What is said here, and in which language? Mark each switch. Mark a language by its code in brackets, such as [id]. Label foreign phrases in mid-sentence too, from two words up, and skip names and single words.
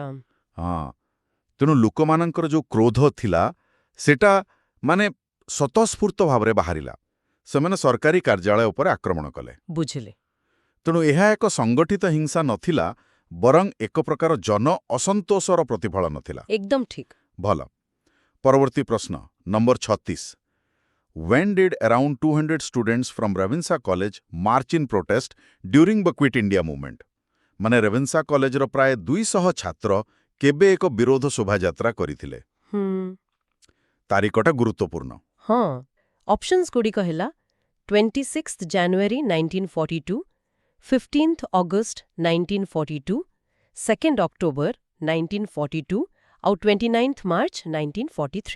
[or] ହଁ, ତେଣୁ ଲୋକମାନଙ୍କର ଯେଉଁ କ୍ରୋଧ ଥିଲା, ସେଟା ମାନେ ସ୍ୱତଃସ୍ଫୂର୍ତ୍ତ ଭାବରେ ବାହାରିଲା। ସେମାନେ ସରକାରୀ କାର୍ଯ୍ୟାଳୟ ଉପରେ ଆକ୍ରମଣ କଲେ। ବୁଝିଲେ। ତେଣୁ ଏହା ଏକ ସଂଗଠିତ ହିଂସା ନଥିଲା, ବରଂ ଏକ ପ୍ରକାର ଜନ ଅସନ୍ତୋଷର ପ୍ରତିଫଳନ ଥିଲା। ଏକଦମ ଠିକ୍। ଭଲ। ପରବର୍ତ୍ତୀ ପ୍ରଶ୍ନ ନମ୍ବର [en] 36 When did around 200 students from Ravenshaw College march in protest during the Quit India movement? [or] ମାନେ ରେଭେନ୍ସା କଲେଜର ପ୍ରାୟ 200 ଛାତ୍ର କେବେ ଏକ ବିରୋଧ ଶୋଭାଯାତ୍ରା କରିଥିଲେ? ତାରିଖଟା ଗୁରୁତ୍ୱପୂର୍ଣ୍ଣ। ହଁ, ଅପସନ୍ସ ଗୁଡ଼ିକ ହେଲା 26 ଜାନୁଆରୀ 1942, 15 ଅଗଷ୍ଟ 1942, 2 ଅକ୍ଟୋବର 1942 ଆଉ 29 ମାର୍ଚ୍ଚ 1943।